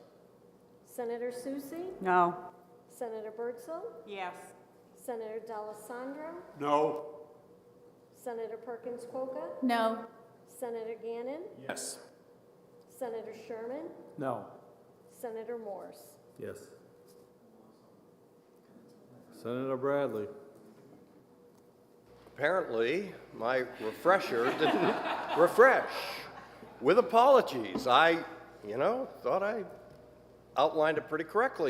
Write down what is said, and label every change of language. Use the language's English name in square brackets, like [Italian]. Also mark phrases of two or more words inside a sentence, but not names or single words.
[English] Senator Soucy. No. Senator Birdsall. Yes. Senator D'Alessandro. No. Senator Perkins Coca. No. Senator Gannon. Yes. Senator Sherman. No. Senator Morse. Yes. Senator Bradley. Apparently, my refresher didn't refresh. With apologies, I thought I outlined it pretty correctly.